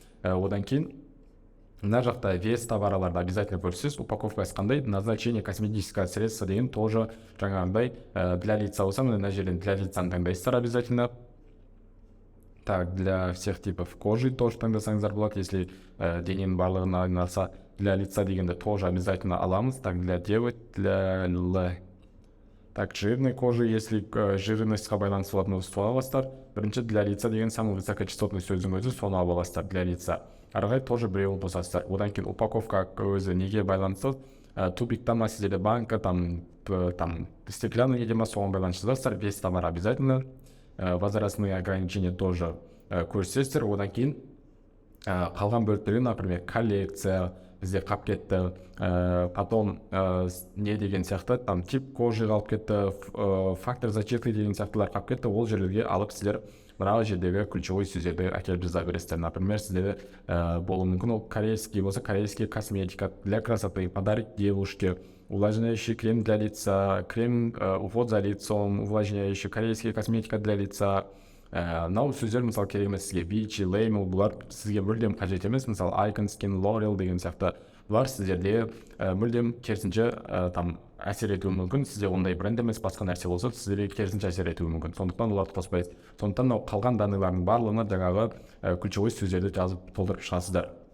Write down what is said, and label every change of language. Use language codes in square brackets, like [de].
[kk] Одан кейін мына жақта вес товарларды обязательно көрсетесіз. Упаковкасы қандай, [ru] назначение косметическое средство [kk] деген тоже жаңағындай [ru] для лица [kk] болса, мына жерден для лицаны таңдайсыздар обязательно. [ru] Так, для всех типов кожи тоже [kk] таңдасаңыздар болады, [ru] если [kk] дененің барлығына арналса. [ru] Для лица дегенді тоже обязательно аламыз. Так, для девочек, для л. Так, жирной кожи, если жирностьқа [kk] байланысты болатын болса, соны аласыздар. Бірінші для лица деген [ru] самый высокочастотный [kk] сөздің өзі, соны аласыздар для лица. Арғай тоже біреуін қосасыздар. Одан кейін упаковка өзі неге байланысты, тубиктан ма сіздерде банка, [ru] там стеклянный [kk] неде ма, соған байланысты жазасыздар. [ru] Вес товар обязательно. Возрастные ограничения тоже [kk] көрсетесіздер. Одан кейін қалған бөліктері, например, коллекция бізде қалып кетті, потом не деген сияқты, [ru] там тип кожи [kk] қалып кетті, [ru] фактор зачетки [kk] деген сияқтылар қалып кетті. Ол жерлерге алып сіздер мына жердегі ключевой сөздерді әкеліп жаза бересіздер. [ru] Например, [kk] сіздерде болуы мүмкін, ол [ru] корейский болса, корейский косметика для красоты, подарок девушке, увлажняющий крем для лица, крем уход за лицом, увлажняющий корейский косметика для лица, [kk] Мынау сөздер мысалы керек емес сізге. Beachy, Lamel бұлар сізге мүлдем қажет емес. Мысалы Icon, Skin, L'Oreal деген сияқты бұлар сіздерде мүлдем керісінше там әсер етуі мүмкін. Сізде ондай бренд емес, басқа нәрсе болса сіздерге керісінше әсер етуі мүмкін. Сондықтан оларды қоспайсыз. Сондықтан мынау қалған данныйлардың барлығына жаңағы ключевой сөздерді жазып толтырып шығасыздар.